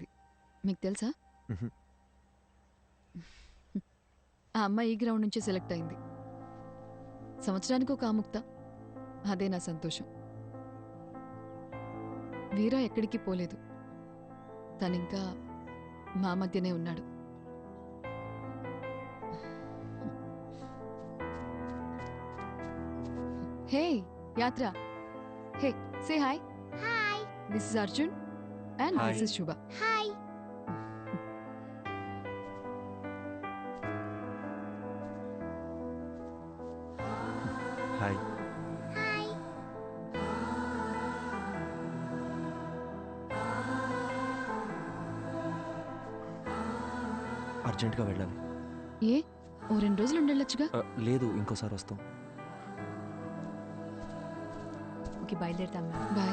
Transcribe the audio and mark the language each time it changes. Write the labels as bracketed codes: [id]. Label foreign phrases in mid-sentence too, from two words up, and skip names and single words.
[te] మీకు తెలుసా? ఆ అమ్మాయి ఈ గ్రౌండ్ నుంచి సెలెక్ట్ అయింది. సంవత్సరానికి ఒక ఆముక్త. అదే నా సంతోషం. వీరా ఎక్కడికి పోలేదు. తనింకా మా మధ్యనే ఉన్నాడు. హే యాత్ర, హే సే హాయ్. [en] హాయ్. This is Arjun and Hi. this is Shubha. Hi. Hi. Hi. [te] అర్జెంట్గా వెళ్ళాలి. ఏ ఓ 2 రోజులు ఉండొచ్చుగా? లేదు, ఇంకోసారి వస్తాం. ఓకే బయలుదేరుతాం. బాయ్.